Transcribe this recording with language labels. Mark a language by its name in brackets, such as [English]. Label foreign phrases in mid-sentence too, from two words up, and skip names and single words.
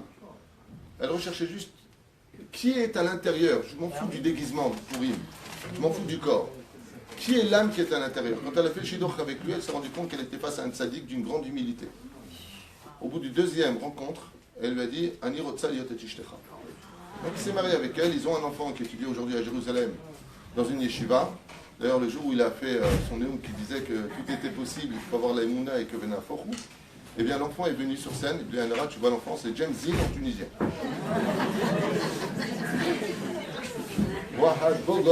[French] Elle recherchait juste qui est à l'intérieur. Je m'en fous du déguisement pour Purim. Je m'en fous du corps. Qui est l'âme qui est à l'intérieur? Quand elle a fait le shidduch avec lui, elle s'est rendue compte qu'elle était face à un tzaddik d'une grande humilité. Au bout du 2e rencontre, elle lui a dit [Hebrew] אני רוצה להיות אשתך. [French] Donc il s'est marié avec elle. Ils ont un enfant qui étudie aujourd'hui à Jérusalem dans une yeshiva. D'ailleurs, le jour où il a fait son néum qui disait que tout était possible, il faut avoir la Emouna et que Vena Forou, eh bien l'enfant est venu sur scène, et bien là, tu vois l'enfant, c'est James Dean en tunisien. [Arabic] واحد بوقص.